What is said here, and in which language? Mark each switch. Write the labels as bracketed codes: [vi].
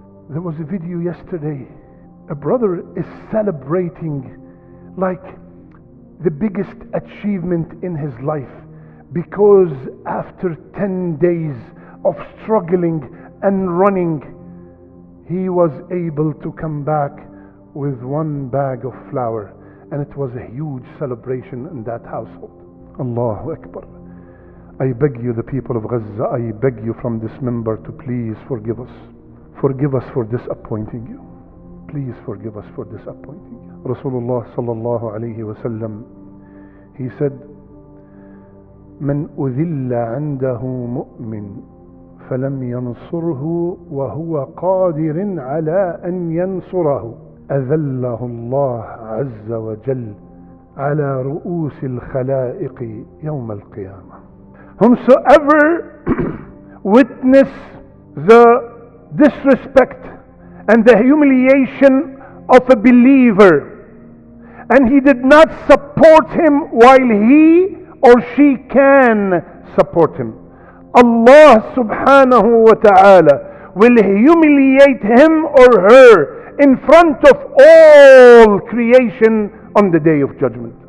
[en] There was a video yesterday. A brother is celebrating like the biggest achievement in his life, because after 10 days of struggling and running, he was able to come back with 1 bag of flour, and it was a huge celebration in that household. Allahu Akbar. I beg you, the people of Gaza, I beg you from this mimbar to please forgive us. Forgive us for disappointing you. Please forgive us for disappointing you. [ar] Rasulullah sallallahu alayhi wa sallam, [en] he said, [ar] من أذل عنده مؤمن فلم ينصره وهو قادر على أن ينصره أذله الله عز وجل على رؤوس الخلائق يوم القيامة. [en] Whomsoever witness the disrespect and the humiliation of a believer, and he did not support him while he or she can support him, Allah subhanahu wa ta'ala will humiliate him or her in front of all creation on the day of judgment.